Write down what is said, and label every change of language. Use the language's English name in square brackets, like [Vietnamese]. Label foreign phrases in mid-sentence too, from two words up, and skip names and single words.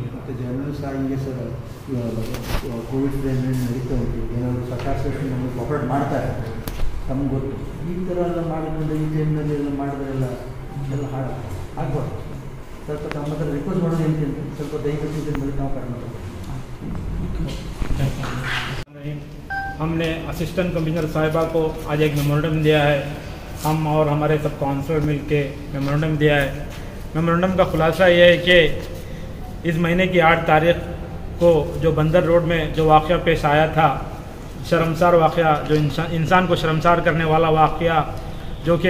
[Kannada] ಮತ್ತು ಜನರು ಸಹ ಹಿಂಗೆ ಸರ್ ಕೋವಿಡ್ ನಡೀತಾ ಉಂಟು. ಏನಾದರೂ ಸರ್ಕಾರ ನಮಗೆ ಕೋಪರೇಟ್ ಮಾಡ್ತಾರೆ, ನಮ್ಗೆ ಗೊತ್ತು. ಈ ಥರ ಎಲ್ಲ ಮಾಡಿಕೊಂಡು ಈ ಟೈಮ್ನಲ್ಲಿ ಎಲ್ಲ ಮಾಡಿದ್ರೆಲ್ಲ ಎಲ್ಲ ಆಗ್ಬಾರ್ದು. ಸ್ವಲ್ಪ ತಮ್ಮ ಹತ್ರ ರಿಕ್ವೆಸ್ಟ್ ಮಾಡೋದು ఏంటంటే ಸ್ವಲ್ಪ ದಯವಿಟ್ಟು ಇದರ ಮೇಲೆ ನಾವು ಕಡಿಮೆ [Hindi] हमने [English] assistant commissioner [Hindi] साहिबा को आज एक मेमोरेंडम दिया है. हम और हमारे सब काउंसलर मिल के मेमोरेंडम दिया है. मेमोरेंडम का खुलासा ये है कि इस महीने की 8 तारीख को जो बंदर रोड में जो वाक़या पेश आया था, शर्मसार वाक़या, जो इंसान को शर्मसार करने वाला वाक़या, जो कि